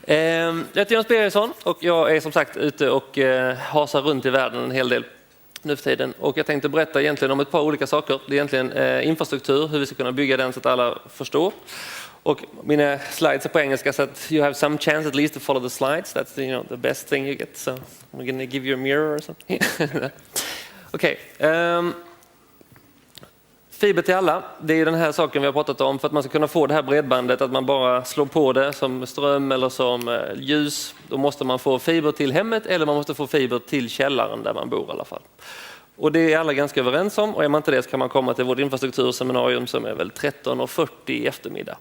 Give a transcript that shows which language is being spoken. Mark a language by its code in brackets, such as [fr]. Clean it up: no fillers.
[sv] Jag heter Jonas Birgersson och jag är som sagt ute och hasar runt i världen en hel del nu för tiden. Och jag tänkte berätta egentligen om ett par olika saker. Det är egentligen infrastruktur, hur vi ska kunna bygga den så att alla förstår. Och mina slides är på engelska så att [en] you have some chance at least to follow the slides. That's the best thing you get. So I'm going to give you a mirror or something. [sv] Okej. Fiber till alla, det är den här saken vi har pratat om för att man ska kunna få det här bredbandet, att man bara slår på det som ström eller som ljus. Då måste man få fiber till hemmet eller man måste få fiber till källaren där man bor i alla fall. Och det är alla ganska överens om, och är man inte det så kan man komma till vårt infrastrukturseminarium som är väl 13:40 i eftermiddag.